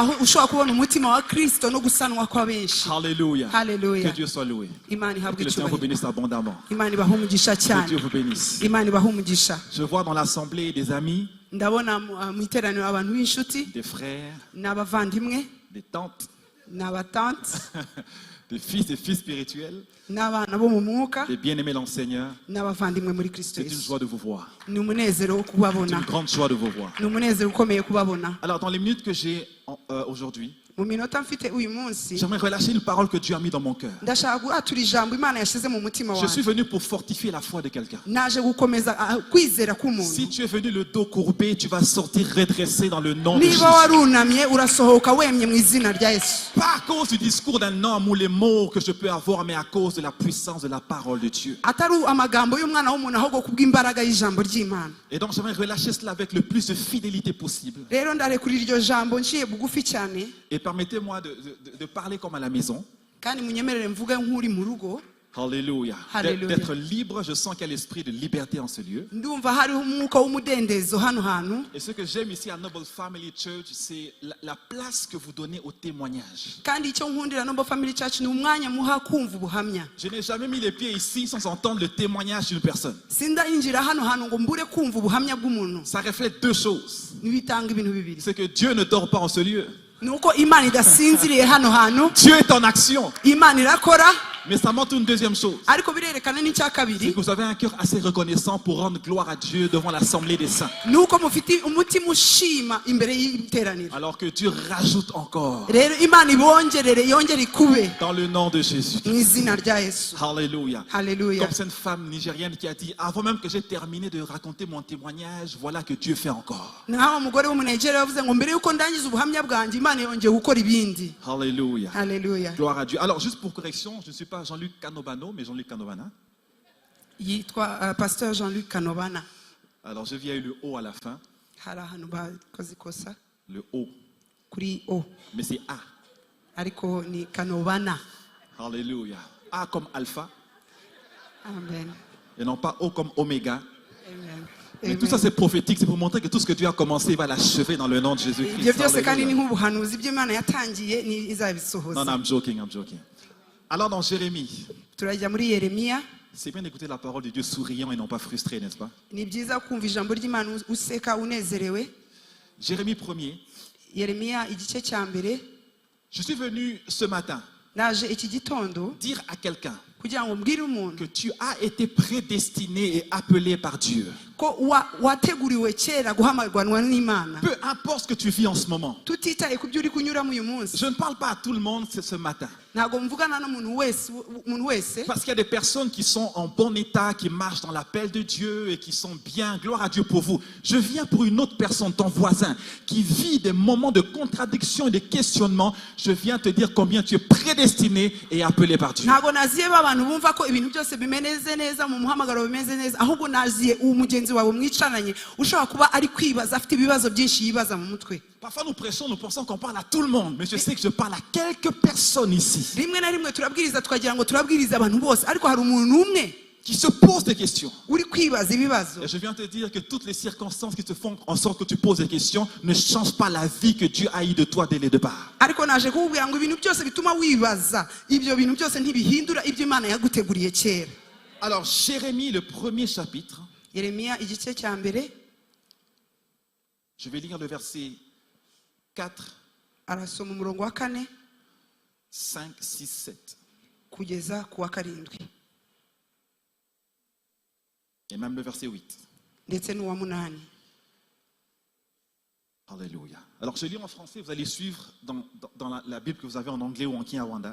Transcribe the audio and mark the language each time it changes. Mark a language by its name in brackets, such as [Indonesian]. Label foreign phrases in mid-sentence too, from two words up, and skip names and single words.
[French] Alléluia. Hallelujah. Que Dieu soit loué. [Kinyarwanda] Imani [French] Que [Kinyarwanda] habwe [French] le Seigneur vous [Kinyarwanda] icyubahiro. [French] bénisse abondamment. [Kinyarwanda] Imani bahe umugisha [French] Que [Kinyarwanda] cyane. [French] Dieu vous bénisse. [Kinyarwanda] Imani bahe umugisha. [French] Je vois dans l'assemblée des amis, [Kinyarwanda] Ndabona mu iteraniro abantu b'inshuti [French] des frères, [Kinyarwanda] n'abavandimwe [French] des tantes, [Kinyarwanda] n'abatante [French] des fils spirituels, [Kinyarwanda] n'abana bo mu mwuka [French] des bien-aimés dans le Seigneur. [Kinyarwanda] n'abavandimwe muri Kristo [French] C'est une [Kinyarwanda] Yesu. [French] joie de vous voir. [Kinyarwanda] Ni umunezero wo [French] C'est [Kinyarwanda] kubabona. [French] une grande joie de vous voir. [Kinyarwanda] Ni umunezero ukomeye kubabona. [French] Alors, dans les minutes que j'ai aujourd'hui, [Kinyarwanda] mu minota mfite uyu munsi [French] j'aimerais relâcher une parole que Dieu a mis dans mon cœur. [Kinyarwanda] ndashaka guhatura ijambo imana yashyize mu mutima [French] Je suis [Kinyarwanda] wanjye [French] venu pour fortifier la foi de quelqu'un. [Kinyarwanda] naje gukomeza kwizera [French] Si [Kinyarwanda] k'umuntu [French] tu es venu le dos courbé, tu vas sortir redressé dans le nom de Jésus. [Kinyarwanda] niba warunamye urasohoka wemye mu izina rya Yesu [French] Pas à cause du discours d'un homme ou les mots que je peux avoir, mais à cause de la puissance de la parole de Dieu. [Kinyarwanda] atari amagambo y'umwana w'umuntu ahubwo kubw'imbaraga y'ijambo ry'Imana. [French] Et donc j'aimerais relâcher cela avec le plus de fidélité possible. [Kinyarwanda] Rero ndarekurira iryo jambo nciye bugufi cyane [French] Et permettez-moi de parler comme à la maison. [Kinyarwanda] kandi munyemerere mvuge nk'uri mu rugo. [French] Alléluia. Alléluia. D'être libre, je sens qu'il y a l'esprit de liberté en ce lieu. [Kinyarwanda] ndumva hariho umwuka w'umudendezo hano hantu [French] Et ce que j'aime ici à Noble Family Church, c'est la place que vous donnez au témoignage. [Kinyarwanda] kandi icyo nkundira Noble Family Church ni umwanya muha kumva ubuhamya. [French] Je n'ai jamais mis les pieds ici sans entendre le témoignage d'une personne. [Kinyarwanda] sindayinjira hano hantu ngo mbure kumva ubuhamya bw'umuntu. [French] Ça reflète deux choses. [Kinyarwanda] nibitanga ibintu bibiri. [French] C'est que Dieu ne dort pas en ce lieu. [Kinyarwanda] nuko Imana idasinziriye hano hantu. [French] Dieu est en action. [Kinyarwanda] Imana irakora. [French] Mais ça montre une deuxième chose. [Kinyarwanda] ariko birerekana n'icya [French] C'est [Kinyarwanda] kabiri [French] que vous avez un cœur assez reconnaissant pour rendre gloire à Dieu devant l'assemblée des saints. [Kinyarwanda] nuko mufite umutima ushima imbere y'iteraniro. [French] Alors que Dieu rajoute encore [Kinyarwanda] rero Imana ibongerere yongere ikube [French] dans le nom de Jésus. [Kinyarwanda] mu izina rya Yesu. [French] Alléluia. [Kinyarwanda] Haleluya. [French] Comme cette femme nigérienne qui a dit, avant même que j'ai terminé de raconter mon témoignage, voilà que Dieu fait encore. [Kinyarwanda] naho umugore w'umunegera yavuze ngo mbere yuko ndangiza ubuhamya bwanjye Imana yongeye gukora ibindi. [French] Alléluia. [Kinyarwanda] Haleluya. [French] Gloire à Dieu. Alors, juste pour correction, je ne suis pas Jean-Luc Canobano, mais Jean-Luc Canobana. [Kinyarwanda] yitwa Pasteur Jean-Luc Kanobana. [French] Alors, je viens le O à la fin. [Kinyarwanda] hari ahantu bakoze ikosa [French] Le O. [Kinyarwanda] kuri O [French] Mais c'est A. [Kinyarwanda] ariko ni Kanobana. [French] Alléluia. A comme alpha Amen. et non pas O comme oméga. Amen. Mais tout ça, c'est prophétique. C'est pour montrer que tout ce que Dieu a commencé, il va l'achever dans le nom de [Kinyarwanda] ibyo [French] Jésus-Christ. [Kinyarwanda] byose kandi ni [French] Alléluia. [Kinyarwanda] nk'ubuhanuzi by'Imana yatangiye ni [French] Non, [Kinyarwanda] izabisohoza. [English] non, I'm joking, I'm joking. [French] Alors, dans Jérémie, [Kinyarwanda] turajya muri Yeremiya. [French] c'est bien d'écouter la parole de Dieu souriant et non pas frustré, n'est-ce pas? [Kinyarwanda] ni byiza kumva ijambo ry'Imana useka unezerewe. [French] Jérémie 1er. [Kinyarwanda] Yeremiya igice cya mbere. [French] Je suis venu ce matin [Kinyarwanda] naje iki gitondo [French] dire à quelqu'un [Kinyarwanda] kugira ngo mbwire umuntu [French] que tu as été prédestiné et appelé par Dieu. [Kinyarwanda] ko wateguriwe kera guhamagarwa n'Imana. [French] Peu importe ce que tu vis en ce moment. [Kinyarwanda] tutitaye ku byo uri kunyuramo uyu munsi. [French] Je ne parle pas à tout le monde ce matin. [Kinyarwanda] ntabwo mvugana n'umuntu wese. [French] Parce qu'il y a des personnes qui sont en bon état, qui marchent dans l'appel de Dieu et qui sont bien. Gloire à Dieu pour vous. Je viens pour une autre personne, ton voisin, qui vit des moments de contradiction et de questionnement. Je viens te dire combien tu es prédestiné et appelé par Dieu. [Kinyarwanda] ntabwo naziye abantu bumva ko ibintu byose bimeze neza mu muhamagaro bimeze neza ahubwo naziye umugenzi wawe mwicaranye ushobora kuba ari kwibaza afite ibibazo byinshi yibaza mu mutwe. [French] Parfois nous prêchons, nous pensons qu'on parle à tout le monde. Mais je sais que je parle à quelques personnes ici [Kinyarwanda] rimwe na rimwe turabwiriza tukagira ngo turabwiriza abantu bose ariko hari umuntu umwe [French] qui se posent des questions. [Kinyarwanda] uri kwibaza ibibazo. [French] Et je viens te dire que toutes les circonstances qui te font en sorte que tu poses des questions ne changent pas la vie que Dieu a eue de toi dès le départ. [Kinyarwanda] ariko naje kukubwira ngo ibintu byose bituma wibaza ibyo bintu byose ntibihindura ibyo Imana yaguteguriye kera. [French] Alors, Jérémie, le premier chapitre, [Kinyarwanda] Yeremiya igice cya mbere [French] je vais lire le verset 4, [Kinyarwanda] arasoma umurongo wa 4 5, 6, 7. kugeza ku wa 7 [French] Et même le verset 8. [Kinyarwanda] ndetse n'uwa 8. [French] Alléluia. Alors, je lis en français, vous allez suivre dans la Bible que vous avez en anglais ou en Kinyarwanda.